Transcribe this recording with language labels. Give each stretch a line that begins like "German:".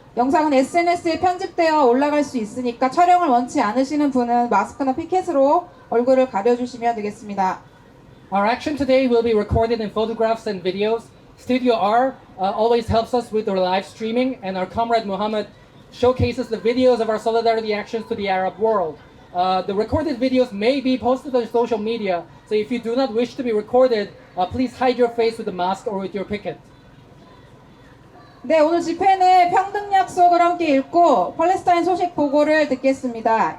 Korean: 영상은 SNS에 편집되어 올라갈 수 있으니까 촬영을 원치 않으시는 분은 마스크나 피켓으로 얼굴을 가려주시면 되겠습니다.
English: Our action today will be recorded in photographs and videos. Studio R always helps us with the live streaming, and our comrade Muhammad showcases the videos of our solidarity actions to the Arab world. The recorded videos may be posted on social media, so if you do not wish to be recorded, please hide your face with a mask or with your picket.
Korean: 네, 오늘 집회는 평등 약속을 함께 읽고 팔레스타인 소식 보고를 듣겠습니다.